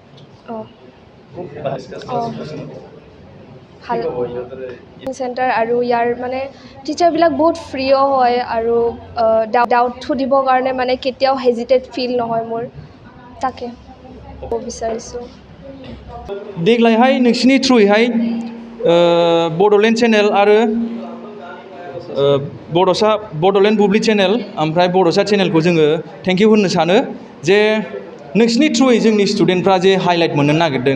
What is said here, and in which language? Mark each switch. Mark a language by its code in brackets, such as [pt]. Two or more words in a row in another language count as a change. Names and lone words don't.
[as] ভাল চেণ্টাৰ আৰু ইয়াৰ মানে টিচাৰবিলাক বহুত ফ্ৰীও হয় আৰু ডাউট সুধিবৰ কাৰণে মানে কেতিয়াও [en] hesitate feel [as] নহয় মোৰ। তাকে ক'ব বিচাৰিছোঁ। [brx] देग्लायहाय नोंसिनि थ्रुयैहाय बड'लेण्ड चेनेल आरो बड'लेण्ड बुब्लि चेनेल ओमफ्राय बड'सा चेनेलखौ जोङो [en] thank you [brx] होननो सानो जे नोंसिनि थ्रुयै जोंनि स्टुडेन्टफ्रा जे हाइलाइट मोननो नागिरदों।